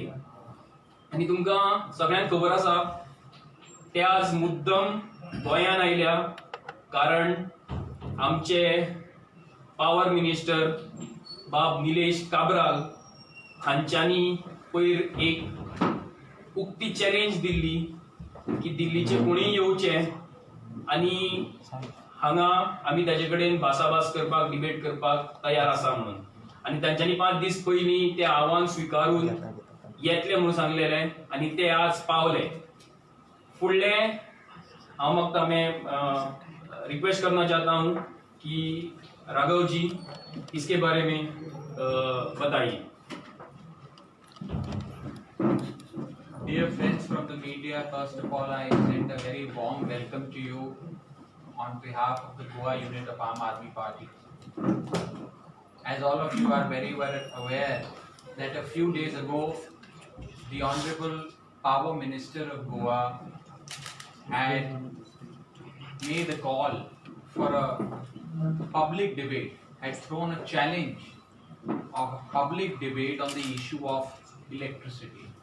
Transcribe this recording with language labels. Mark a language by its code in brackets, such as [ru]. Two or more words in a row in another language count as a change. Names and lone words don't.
[kok] आनी तुमकां सगळ्यांक खबर आसा ते आज मुद्दम गोंयान आयल्या कारण आमचे [en] Power Minister [kok] बाब निलेश काब्राल हांच्यांनी पयर एक उक्ती चॅलेंज दिल्ली की दिल्लीचे कोणीय येवचे आनी हांगा आमी ताजे कडेन भासाभास करपाक, डिबेट करपाक तयार आसा म्हणून. आनी तांच्यांनी 5 दीस पयलीं तें आव्हान स्विकारून येतले म्हणून सांगलेलें आनी ते आज पावले. फुडले हांव म्हाका [hi] रिक्वेस्ट करना चाहता हूँ कि राघव जी इसके बारे में बताइए. [en] Dear friends from the media, first of all, I extend a very warm welcome to you on behalf of the Goa unit of Aam Aadmi Party. As all of you are very well aware that a few days ago, the Honorable Power Minister of Goa had made a call for a public debate, had thrown a challenge of a public debate on the issue of electricity.